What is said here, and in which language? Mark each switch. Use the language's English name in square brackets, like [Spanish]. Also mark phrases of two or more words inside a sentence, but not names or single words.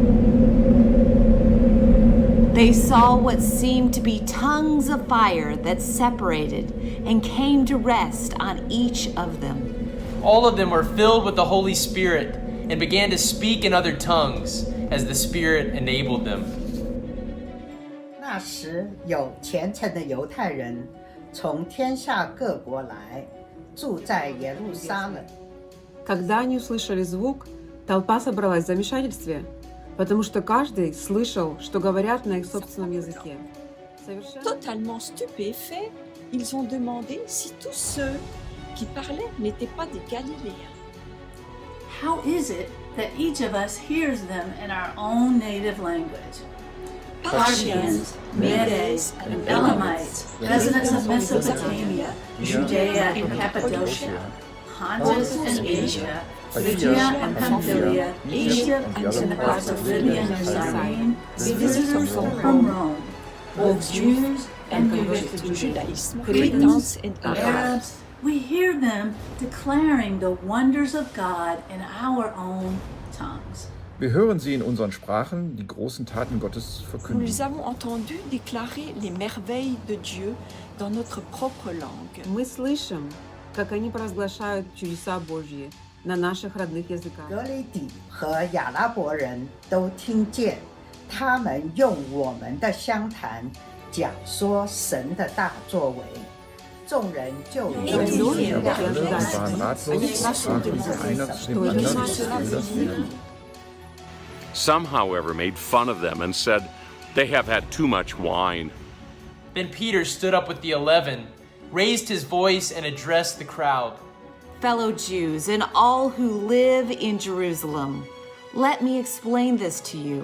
[English] They saw what seemed to be tongues of fire that separated and came to rest on each of them. All of them were filled with the Holy Spirit and began to speak in other tongues as the Spirit enabled them. [Chinese] 那时有虔诚的犹太人从天下各国来，住在耶路撒冷。 [Russian] Когда они услышали звук, толпа собралась в замешательстве, потому что каждый слышал, что говорят на их собственном языке. [French] Totalement stupéfaits, ils ont demandé si tous ceux qui parlaient n'étaient pas des Galiléens. [English] How is it that each of us hears them in our own native language? Parthians, Medes, and Elamites, residents of Mesopotamia, Judea and Cappadocia, Pontus and Asia, Phrygia and Pamphylia, Egypt and the parts of Libya and Cyrene, visitors from Rome, both Jews and converted to Judaism, Cretans and Arabs. We hear them declaring the wonders of God in our own tongues. [German] Wir hören sie in unseren Sprachen die großen Taten Gottes [French] Nous [German] verkünden. [French] les avons entendus déclarer les merveilles de Dieu dans notre propre langue. [Russian] Мы слышим, как они провозглашают чудеса Божьи на наших родных языках. [Chinese] 格雷底和亚拉伯人都听见，他们用我们的乡谈讲说神的大作为，众人就 [German] Sie aber alle und waren ratlos, sprachen sie einer zu dem anderen, was will das werden? [English] Some, however, made fun of them and said, "They have had too much wine." Then Peter stood up with the 11, raised his voice, and addressed the crowd. Fellow Jews and all who live in Jerusalem, let me explain this to you.